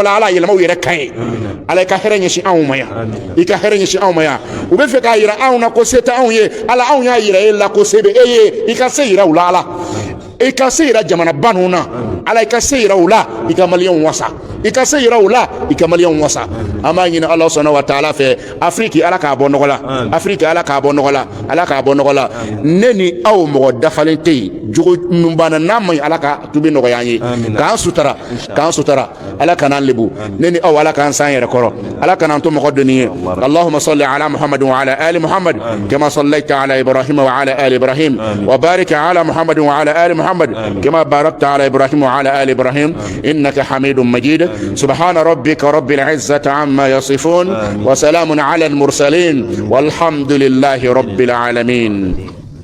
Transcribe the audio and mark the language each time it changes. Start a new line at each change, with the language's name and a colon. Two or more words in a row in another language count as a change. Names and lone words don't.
Bambara: la Ala y'a yɛlɛma u yɛrɛ kan ye Ala i ka hɛrɛ ɲɛsin anw ma yan i ka hɛrɛ ɲɛsin anw ma yan u bɛ fɛ k'a yira anw na ko se tɛ anw ye Ala anw y'a yira e la ko se bɛ e ye i ka se yira u la Ala i ka se yira jamanaba ninnu na Ala i ka se yira u la i ka maliyɛnw wasa i ka se yira u la i ka maliyɛnw wasa an b'a ɲini Ala
Arabic: سبحانه وتعالى
Bambara: fɛ Afiriki Ala k'a bɔ nɔgɔ la Afiriki Ala k'a bɔ nɔgɔ la Ala k'a bɔ nɔgɔ la ne ni aw mɔgɔ dafalen tɛ yen jogo min b'an na n'a ma ɲi Ala ka tubi nɔgɔya an ye k'an sutura Ala kan'an lebu ne ni aw Ala k'an san yɛrɛ kɔrɔ Ala kan'an to mɔgɔ dɔnni ye
Arabic: اللهم صل على محمد وعلى آل محمد كما صليت على إبراهيم وعلى آل إبراهيم وبارك على محمد وعلى آل محمد كما باركت على إبراهيم وعلى آل إبراهيم إنك حميد مجيد سبحان ربك رب العزة عما يصفون وسلام على المرسلين والحمد لله رب العالمين.